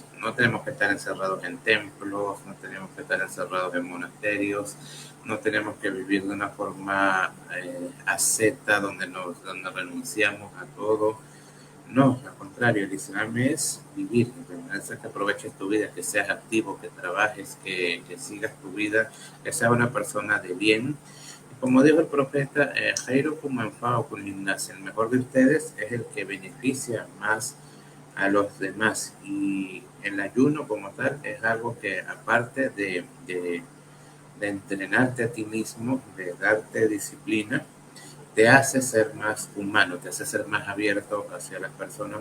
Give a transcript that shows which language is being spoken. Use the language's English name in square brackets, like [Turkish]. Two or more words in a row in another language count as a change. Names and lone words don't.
[Spanish] No tenemos que estar encerrados en templos, no tenemos que estar encerrados en monasterios, no tenemos que vivir de una forma asceta donde renunciamos a todo. No, al contrario, el Islam es vivir, es que aproveches tu vida, que seas activo, que trabajes, que sigas tu vida, que seas una persona de bien. Como dijo el profeta, [Arabic] خيركم أنفعكم للناس, [Spanish] el mejor de ustedes es el que beneficia más a los demás. Y el ayuno como tal es algo que aparte de entrenarte a ti mismo, de darte disciplina, te hace ser más humano, te hace ser más abierto hacia las personas.